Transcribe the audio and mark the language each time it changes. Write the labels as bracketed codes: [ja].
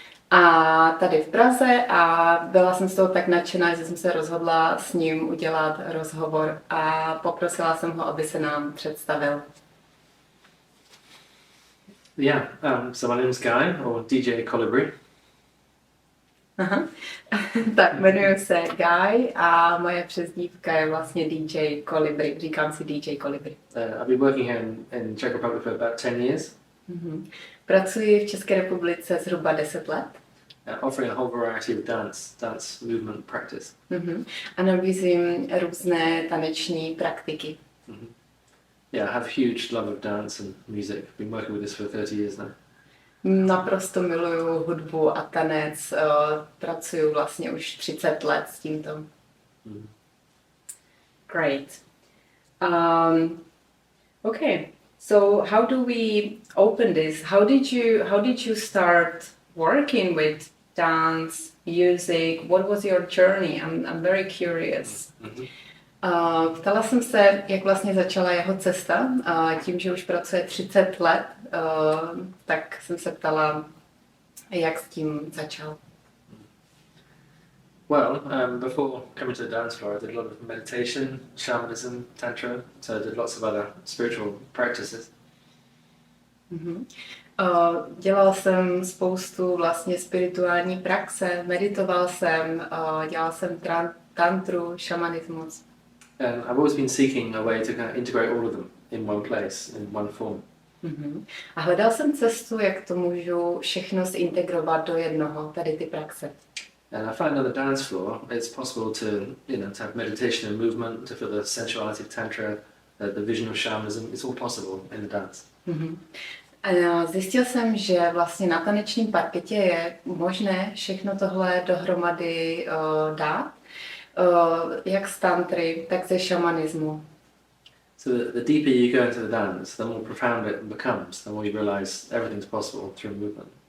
[cs] A tady v Praze a byla jsem z toho tak nadšená, že jsem se rozhodla s ním udělat rozhovor a poprosila jsem ho, aby se nám představil. [en] Yeah, so my name is Guy, or DJ Colibri. Aha. [cs] Tak jmenuji se Guy a moje přezdívka je vlastně DJ Colibri. Říkám si DJ Colibri. [en] I've been working here in Czech Republic for about 10 years. [cs] Pracuji v České republice zhruba 10 let. [en] Offering a whole variety of dance movement practice. [cs] A nabízím různé taneční praktiky. [en] Yeah, I have huge love of dance and music. I've been working with this for 30 years now. [cs] Naprosto miluju hudbu a tanec. Pracuju vlastně už 30 let s tímto. [en] Great. Okay. So how do we open this? How did you start working with dance, music? What was your journey? I'm very curious. [cs] Ptala jsem se, jak vlastně začala jeho cesta. Tím, že už pracuje 30 let, tak jsem se ptala, jak s tím začal. [en] Well, before coming to the dance floor, I did a lot of meditation, shamanism, tantra, so I did lots of other spiritual practices. [cs] Dělal jsem spoustu vlastně spirituální praxe, meditoval jsem, dělal jsem tantru, šamanismus. [en] And I've always been seeking a way to kind of integrate all of them in one place, in one form. [cs] A hledal jsem cestu, jak to můžu všechno zintegrovat do jednoho, tady ty praxe. [en] And I find on the dance floor, it's possible to, to have meditation and movement, to feel the sensuality of tantra, the vision of shamanism. It's all possible in the dance. [cs] A zjistil jsem, že vlastně na tanečním parketě je možné všechno tohle dohromady dát, jak z tantry, tak ze šamanismu. [en] So the deeper you go into the dance, the more profound it becomes, the more you realize everything's possible through movement.